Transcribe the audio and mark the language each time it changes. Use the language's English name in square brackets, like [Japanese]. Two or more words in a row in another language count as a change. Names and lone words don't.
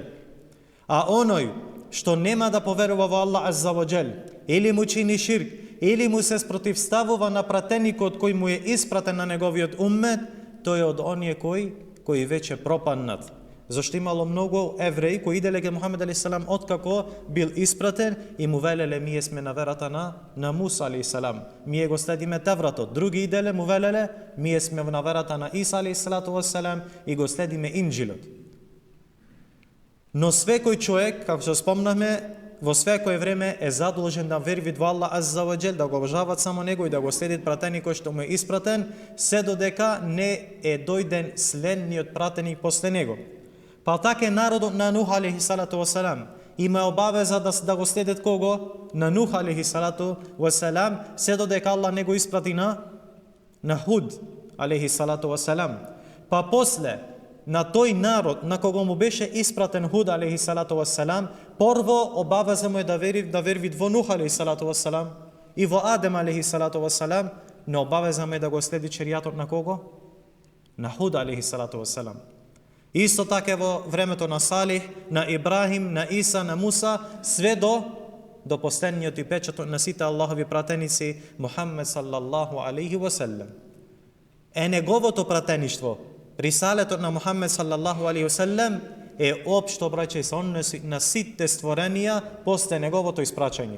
[Macedonian] А оној што нема да поверува во Аллах [Arabic] عز وجل, [Macedonian] или му чини ширк, или му се спротивставува на пратеникот кој му е испратен на неговиот уммет, тој е од оние кои веќе пропаднат. Зашто имало многу евреи кои иделе ке Мухамед [Arabic] عليه السلام [Macedonian] откако бил испратен и му велеле ние сме на верата на Муса [Arabic] عليه السلام. [Macedonian] Ние го следиме Тевратот. Други иделе му велеле ние сме на верата на Иса [Arabic] عليه الصلاة والسلام [Macedonian] и го следиме инџилот. Но свекој човек, како што спомнавме, во свекое време е задолжен да верви во Аллах [Arabic] عز وجل, [Macedonian] да го обожават само него и да го следит пратеникот што му е испратен, се додека не е дојден следниот пратеник после него. Па така народот на Нух [Arabic] عليه الصلاة والسلام [Macedonian] има обавеза да го следат кого? На Нух [Arabic] عليه الصلاة والسلام, [Macedonian] се додека Аллах не го испрати на Худ [Arabic] عليه الصلاة والسلام. [Macedonian] Па после на тој народ на кого му беше испратен Худ [Arabic] عليه الصلاة والسلام, [Macedonian] прво обавеза му е да верви во Нух [Arabic] عليه الصلاة والسلام [Macedonian] и во Адем [Arabic] عليه الصلاة والسلام, [Macedonian] но обавеза му е да го следи шеријатот на кого? На Худ [Arabic] عليه الصلاة والسلام. [Macedonian] Исто така во времето на Салих, на Ибрахим, на Иса, на Муса, све до последниот и печатот на сите Аллахови пратеници Мухаммед [Arabic] صلى الله عليه وسلم. [Macedonian] е неговото пратеништво. Рисалетот на Мухаммед [Arabic] صلى الله عليه وسلم [Macedonian] е општо, браќа, се односи на сите створенија после неговото испрачање.